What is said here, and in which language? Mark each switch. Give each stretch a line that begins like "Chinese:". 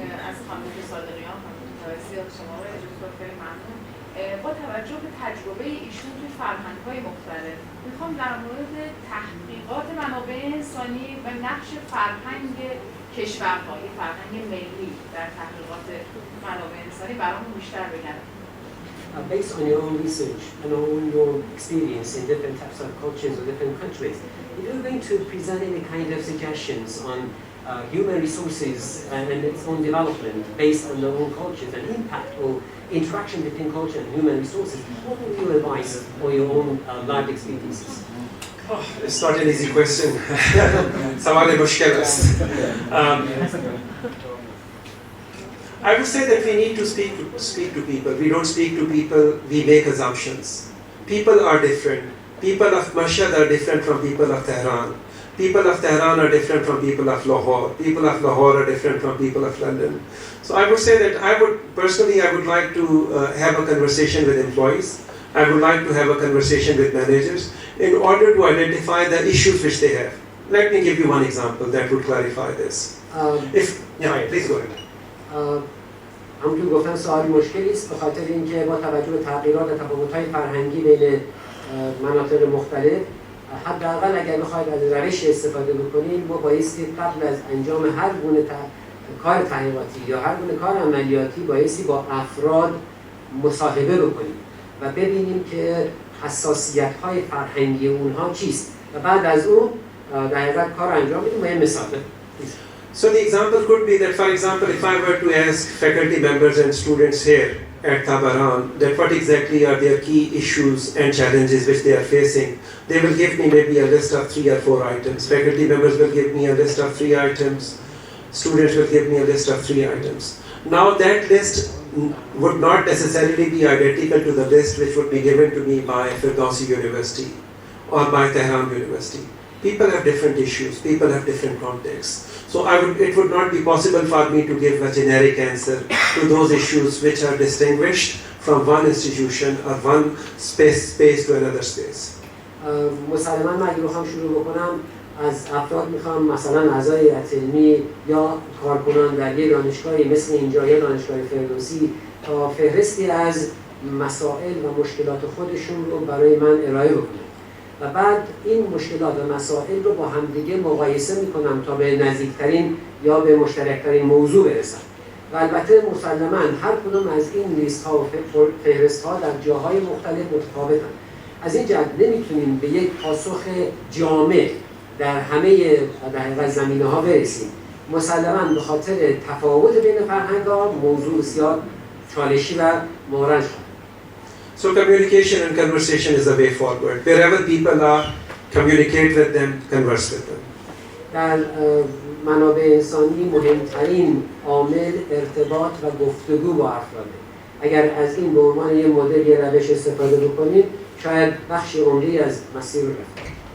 Persian: از خانم صادقیان، خانم زیاد شما رو اجازه خیلی ممنون. با توجه به تجربه ایشون توی فرهنگ‌های مختلف، میخوام در مورد تحقیقات منابع انسانی و نقش فرهنگ کشورها، فرهنگ ملی در تحقیقات منابع انسانی برامون بیشتر بگن.
English: Based on your own research and on your experience in different types of cultures or different countries, if you're going to present any kind of suggestions on human resources and its own development based on their own cultures and impact or interaction between culture and human resources, what would you advise or your own life experiences? Oh, it's not an easy question.
Persian: سوال مشکل است.
English: I would say that we need to speak to people. We don't speak to people, we make assumptions. People are different. People of Mashhad are different from people of Tehran. People of Tehran are different from people of Lahore. People of Lahore are different from people of London. So I would say that I would like to have a conversation with employees. I would like to have a conversation with managers in order to identify the issues which they have. Let me give you one example that would clarify this. Please go ahead.
Persian: همونطور گفتن سوال مشکلی است به خاطر اینکه با توجه به تغییرات و تفاوت‌های فرهنگی بین مناطق مختلف، حداقل اگر بخواید از روش استفاده بکنید، ما بایستی قبل از انجام هر گونه کار تحقیقاتی یا هر گونه کار عملیاتی بایستی با افراد مصاحبه بکنیم و ببینیم که حساسیت‌های فرهنگی اونها چیست و بعد از اون در حقیقت کار انجام بدیم. یه مثال
English: So the example could be that, for example, if I were to ask faculty members and students here, at Tabran, that what exactly are their key issues and challenges which they are facing. They will give me maybe a list of 3 or 4 items. Faculty members will give me a list of 3 items. Students will give me a list of 3 items. Now that list would not necessarily be identical to the list which would be given to me by Firdausi University or by Tehran University. People have different issues, people have different contexts. So it would not be possible for me to give a generic answer to those issues which are distinguished from one institution or one space to another space.
Persian: مسلماً من اگه بخوام شروع بکنم از افراد میخوام مثلا اعضای هیئت علمی یا کارکنان در یک دانشگاهی مثل اینجا یا دانشگاه فردوسی تا فهرستی از مسائل و مشکلات خودشون رو برای من ارائه بکنم و بعد این مشکلات و مسائل رو با همدیگه مقایسه میکنم تا به نزدیکترین یا به مشترکترین موضوع برسم و البته مسلماً هر کدوم از این لیست ها و فهرست ها در جاهای مختلف متفاوتن. از این جهت نمیتونیم به یک پاسخ جامع در همه در زمینه ها برسیم. مسلماً به خاطر تفاوت بین فرهنگ ها موضوع بسیار چالشی و مورنج خواهد.
English: So communication and conversation is the way forward. Wherever people are, communicate with them, converse with them.
Persian: در منابع انسانی مهمترین عامل ارتباط و گفتگو با افراده. اگر از این به عنوان یک مدل یا روش استفاده بکنیم شاید بخش عمده‌ای از مسیر رو رفت.